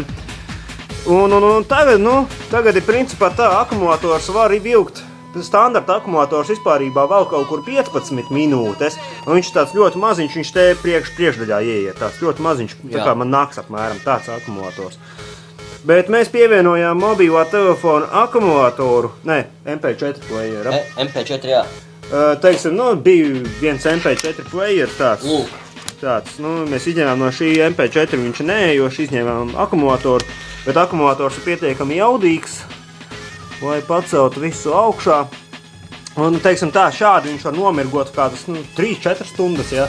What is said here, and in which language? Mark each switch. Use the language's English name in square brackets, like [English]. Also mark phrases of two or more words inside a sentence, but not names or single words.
[Latvian] Un tagad ir principā tā, akumulators var vilkt, standarta akumulators vispārībā vēl kaut kur 15 minūtes, un viņš tāds ļoti maziņš, viņš te priekšdaļā ieiet, tāds ļoti maziņš, tā kā man nāks apmēram tāds akumulators. Bet mēs pievienojām mobilā telefona akumulatoru, MP4 player. MP4, jā. Teiksim, bija viens MP4 player tāds. Lūk. Tāds, mēs izņēmām no šī MP4, viņš neejoši izņēmām akumulatoru, bet akumulators ir pietiekami jaudīgs, lai paceltu visu augšā. Un, teiksim tā, šādi viņš var nomirgot kādas 3-4 stundas, ja?